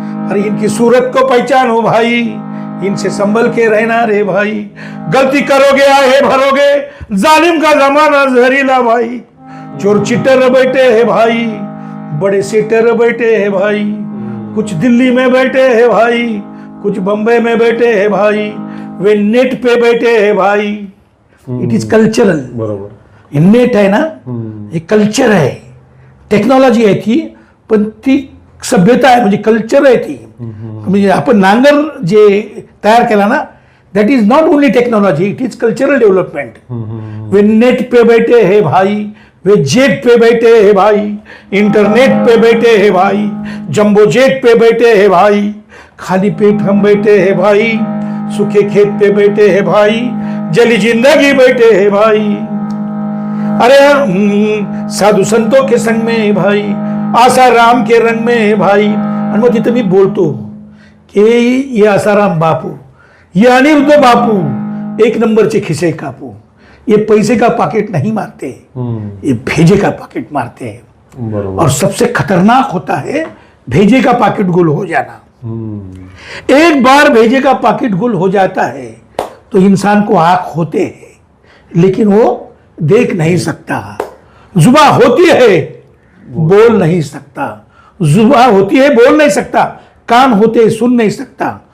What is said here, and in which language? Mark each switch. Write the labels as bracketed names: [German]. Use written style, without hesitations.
[Hindi] अरे इनकी सूरत को पहचानो भाई, इनसे संभल के रहना रे भाई, गलती करोगे आहे भरोगे, जालिम का जमाना जहरीला भाई, चोर चिट्टर बैठे हैं भाई, बड़े सीटर बैठे हैं भाई, कुछ दिल्ली में बैठे हैं भाई, कुछ बम्बई में बैठे हैं भाई, वे नेट पे बैठे हैं भाई. [English] It is cultural. [Marathi] बरोबर, नेट आहे ना, हे कल्चर आहे, टेक्नॉलॉजी आहे ती, पण ती सभ्यता आहे, म्हणजे कल्चर आहे ती. म्हणजे आपण नांगर जे तयार केला ना, [English] That is not only technology, it is cultural development. [Hindi] Way net पे बैठे हैं भाई, वे जेट पे बैठे हैं भाई, इंटरनेट पे बैठे हैं भाई, जंबो जेट पे बैठे हैं भाई, खाली पेट हम बैठे हैं भाई, सूखे खेत पे बैठे हैं भाई, जली जिंदगी बैठे हैं भाई. अरे साधु संतों के संग में भाई, आसाराम के रंग में भाई. [Marathi] आणि मग तिथं मी बोलतो की [Hindi] ये आसाराम बापू, ये अनिरुद्ध बापू, [Marathi] एक नंबरचे खिसे कापू, [Hindi] ये पैसे का पॉकेट नहीं मारते, ये भेजे का पॉकेट मारते हैं. और सबसे खतरनाक होता है भेजे का पॉकेट गुल हो जाना. एक बार भेजे का पॉकेट गुल हो जाता है तो इंसान को आंख होते हैं लेकिन वो देख नहीं सकता, जुबा होती है बोल नहीं सकता, जुबा होती है बोल नहीं सकता, कान होते सुन नहीं सकता.